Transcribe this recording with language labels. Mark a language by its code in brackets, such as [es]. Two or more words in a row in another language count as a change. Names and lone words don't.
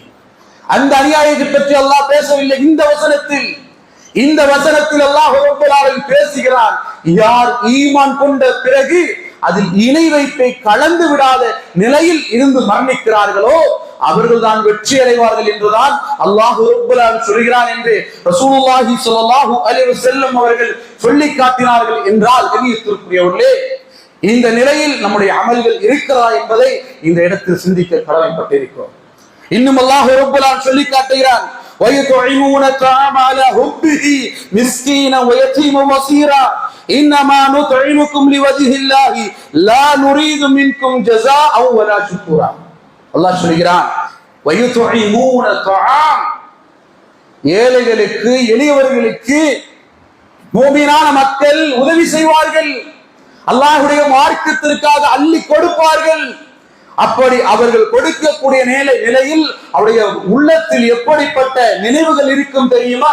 [ta] அந்த அநியாயத்தை பற்றி அல்லாஹ் பேசவில்லை. இந்த வசனத்தில் அல்லாஹ் [ar] رب العالمين [ta] பேசுகிறான், யார் ஈமான் கொண்ட பிறகு அதில் இணை வைப்பை கலந்து விடாத நிலையில் இருந்து மரணிக்கிறார்களோ அவர்கள் தான் வெற்றி அடைவார்கள் என்றுதான் அல்லாஹ் [ar] رب العالمين [ta] சொல்கிறான் என்று [ar] رسول الله صلى الله عليه وسلم [ta] அவர்கள் சொல்லி காட்டினார்கள் என்றால், கண்ணியத்திற்குரியவர்களே, இந்த நிலையில் நம்முடைய அமல்கள் இருக்கிறதா என்பதை இந்த இடத்தில் சிந்திக்க கடமைப்பட்டிருக்கிறோம். இன்னும் அல்லாஹ் [ar] رب العالمين [ta] சொல்லி காட்டுகிறான், [ar] وَيُطْعِمُونَ الطَّعَامَ عَلَى حُبِّهِ مِسْكِينًا وَيَتِيمًا وَأَسِيرًا إِنَّمَا نُطْعِمُكُمْ لِوَجْهِ اللَّهِ لَا نُرِيدُ مِنكُمْ جَزَاءً وَلَا شُكُورًا. [ta] அல்லாஹ் சொல்கிறான், [ar] وَيُطْعِمُونَ الطَّعَامَ, [ta] ஏழைகளுக்கு எளியவர்களுக்கு மூமினான மக்கள் உதவி செய்வார்கள், அல்லாஹ்வுடைய மார்க்கத்திற்காக அள்ளி கொடுப்பார்கள். அப்படி அவர்கள் கொடுக்கக்கூடிய நிலையில் அவருடைய உள்ளத்தில் எப்படிப்பட்ட நினைவுகள் இருக்கும் தெரியுமா?